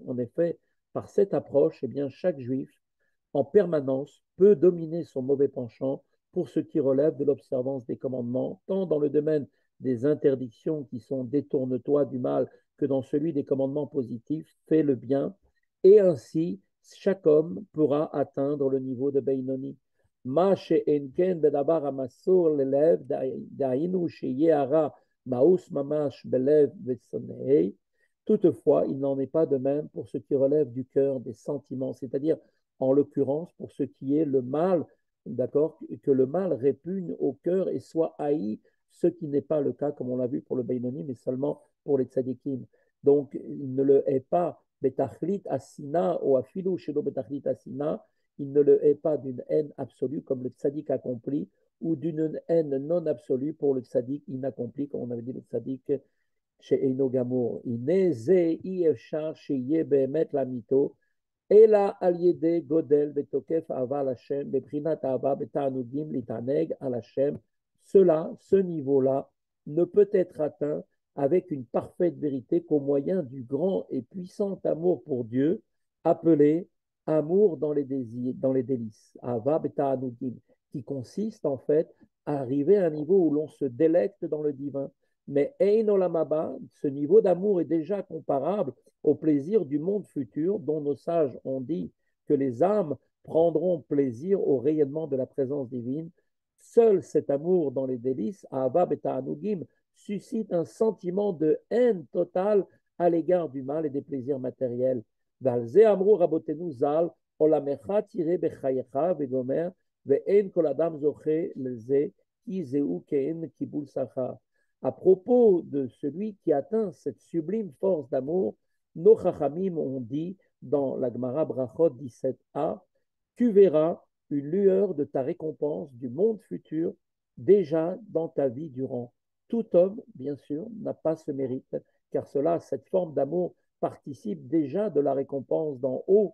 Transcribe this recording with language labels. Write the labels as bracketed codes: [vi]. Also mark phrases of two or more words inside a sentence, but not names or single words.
[fr] En effet, par cette approche, eh bien, chaque juif, en permanence, peut dominer son mauvais penchant pour ce qui relève de l'observance des commandements, tant dans le domaine des interdictions qui sont détourne-toi du mal que dans celui des commandements positifs, fais le bien, et ainsi chaque homme pourra atteindre le niveau de Beinoni. [he] מה שאין כן בדבר המסור ללב, דהיינו שיהיה הרע מאוס ממש בלב ושונאי. [fr] Toutefois, il n'en est pas de même pour ce qui relève du cœur, des sentiments, c'est-à-dire, en l'occurrence, pour ce qui est le mal, d'accord, que le mal répugne au cœur et soit haï, ce qui n'est pas le cas, comme on l'a vu pour le Bainoni, mais seulement pour les tzadikim. Donc, il ne le hait pas, [he] בתכלית השנאה או אפילו שלא בתכלית השנאה, [fr] il ne le hait pas d'une haine absolue, comme le tzadik accompli, ou d'une haine non absolue pour le tzadik inaccompli, comme on avait dit le tzadik [he] שאינו גמור. הנה זה אי אפשר שיהיה באמת לאמיתו, אלא על ידי גודל ותוקף אהבה לשם, בבחינת אהבה בתענוגים להתענג על השם. [fr] Cela, ce niveau-là, ne peut être atteint avec une parfaite vérité qu'au moyen du grand et puissant amour pour Dieu, appelé amour dans les désirs, dans les délices, [he] אהבה בתענוגים, [fr] qui consiste en fait à arriver à un niveau où l'on se délecte dans le divin. [he] מעין עולם הבא, [fr] ce niveau d'amour est déjà comparable au plaisir du monde futur, dont nos sages ont dit que les âmes prendront plaisir au rayonnement de la présence divine. Seul cet amour dans les délices, [he] אהבה בתענוגים, [fr] suscite un sentiment de haine totale à l'égard du mal et des plaisirs matériels. [he] ועל זה אמרו רבותינו ז"ל, עולמך תראה בחייך וגומר, ואין כל אדם זוכה לזה, כי זהו כעין קבול שכר. [fr] À propos de celui qui atteint cette sublime force d'amour, nos Chachamim ont dit dans la Gemara Brachot 17a, tu verras une lueur de ta récompense du monde futur déjà dans ta vie durant. Tout homme, bien sûr, n'a pas ce mérite, car cela, cette forme d'amour participe déjà de la récompense d'en haut.